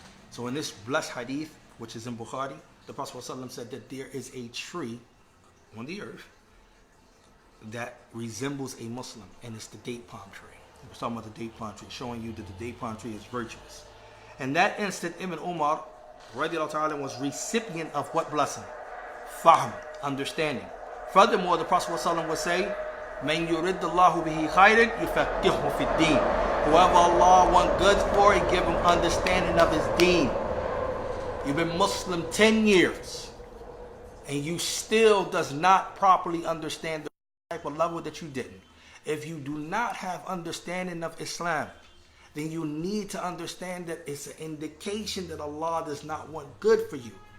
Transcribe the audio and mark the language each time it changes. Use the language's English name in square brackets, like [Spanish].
[English] So in this blessed hadith, which is in Bukhari, the Prophet ﷺ said that there is a tree on the earth that resembles a Muslim, and it's the date palm tree. He was talking about the date palm tree, showing you that the date palm tree is virtuous. In that instant, Ibn Umar radiallahu ta'ala was recipient of what blessing? Fahm, understanding. Furthermore, the Prophet ﷺ would say, [Arabic] مَنْ يُرِدُّ اللَّهُ بِهِ خَيْرٍ يُفَقِّهُ فِي الدِّينِ. [English] Whoever Allah wants good for, He give him understanding of His deen. You've been Muslim 10 years, and you still does not properly understand the type of level that you didn't. If you do not have understanding of Islam, then you need to understand that it's an indication that Allah does not want good for you.